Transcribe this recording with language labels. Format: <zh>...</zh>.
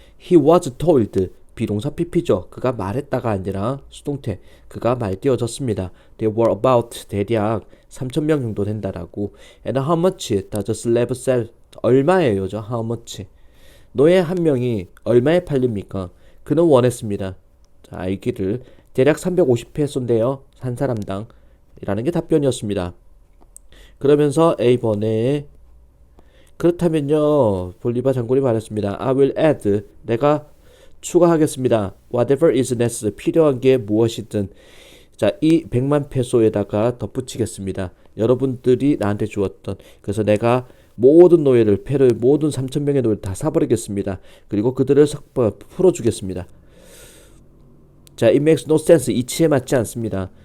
<en>He was told,</en> <ko>비동사 PP죠. 그가 말했다가 아니라 수동태, 그가 말띄어졌습니다.</ko> <en>There were about,</en> <ko>대략 3,000명 정도 된다라고.</ko> <en>And how much does a slave sell?</en> <ko>얼마예요죠?</ko> <en>How much?</en> <ko>노예 한 명이 얼마에 팔립니까? 그는 원했습니다. 자, 알기를 대략 350페소인데요. 한 사람당 이라는 게 답변이었습니다. 그러면서 A번에 그렇다면요, 볼리바 장군이 말했습니다.</ko> <en>I will add,</en> <ko>내가 추가하겠습니다.</ko> <en>Whatever is necessary,</en> <ko>필요한 게 무엇이든. 자, 이 100만 페소에다가 덧붙이겠습니다. 여러분들이 나한테 주었던. 그래서 내가 모든 노예를, 페루의 모든 3,000명의 노예를 다 사버리겠습니다. 그리고 그들을 풀어주겠습니다. 자,</ko> <en>it makes no sense,</en> <ko>이치에 맞지 않습니다.</ko>